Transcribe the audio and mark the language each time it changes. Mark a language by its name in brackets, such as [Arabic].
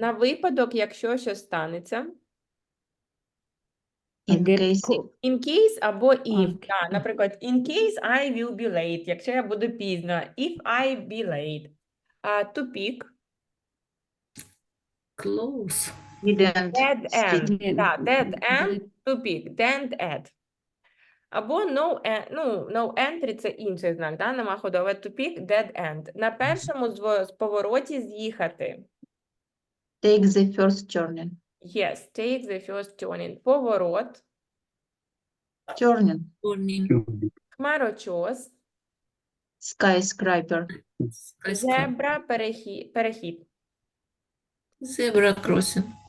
[Ukrainian] На випадок, якщо щось станеться. [English] In case. In case або if. Okay. [Ukrainian] Да, наприклад, [English] in case I will be late, [Ukrainian] якщо я буду пізно. [English] If I be late. Тупік. Close. Didn't. Dead end. Dead. [Ukrainian] Да, dead end, тупік. [English] Dead end. [Ukrainian] Або no entry – це інший знак, да? Нема ходу, але тупік – dead end. На першому з повороті з'їхати. [English] Take the first turning. Yes, take the first turning. [Ukrainian] Поворот. [English] Turning. Turning. [Ukrainian] Хмарочос. [English] Skyscraper. [Ukrainian] Зебра, перехід. [English] Zebra crossing.